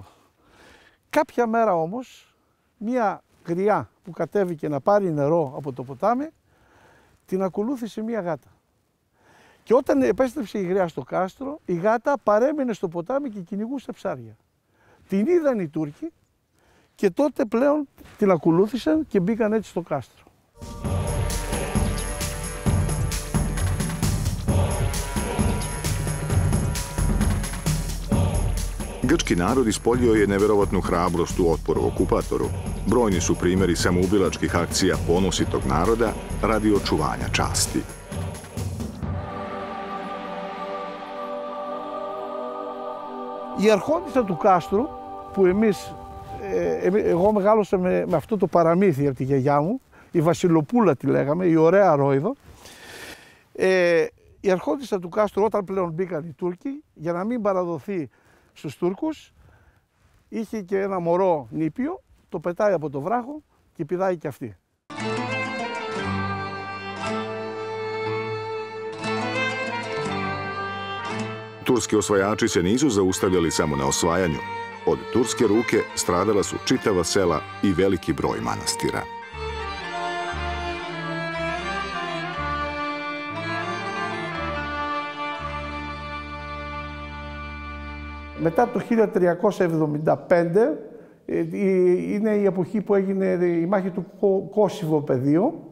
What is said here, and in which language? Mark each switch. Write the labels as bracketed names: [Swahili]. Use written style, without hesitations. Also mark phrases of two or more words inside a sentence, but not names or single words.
[Greek] Κάποια μέρα όμως, μία γριά που κατέβηκε να πάρει νερό από το ποτάμι, την ακολούθησε μία γάτα. Και όταν επέστρεψε η γριά στο κάστρο, η γάτα παρέμεινε στο ποτάμι και κυνηγούσε ψάρια. Την είδαν οι Τούρκοι και τότε πλέον την ακολούθησαν και μπήκαν έτσι στο κάστρο. [Serbian] Grčki narod ispoljio je neverovatnu hrabrost u otporu okupatoru. Brojni su primjeri samoubilačkih akcija ponositog naroda radi očuvanja časti. [Greek] Η αρχόντισσα του κάστρου, που εγώ μεγάλωσα με αυτό το παραμύθι από τη γιαγιά μου, η Βασιλοπούλα τη λέγαμε, η ωραία Ρόιδο, η αρχόντισσα του κάστρου όταν πλέον μπήκαν οι Τούρκοι, για να μην παραδοθεί στους Τούρκους, είχε και ένα μωρό νήπιο, το πετάει από το βράχο και πηδάει και αυτή. [Serbian] Turski osvajači se nisu zaustavljali samo na osvajanju. Od turske ruke stradala su čitava sela i veliki broj manastira. [Greek] Μετά το 1375 είναι η εποχή που έγινε η μάχη του Κωσυφοπεδίου.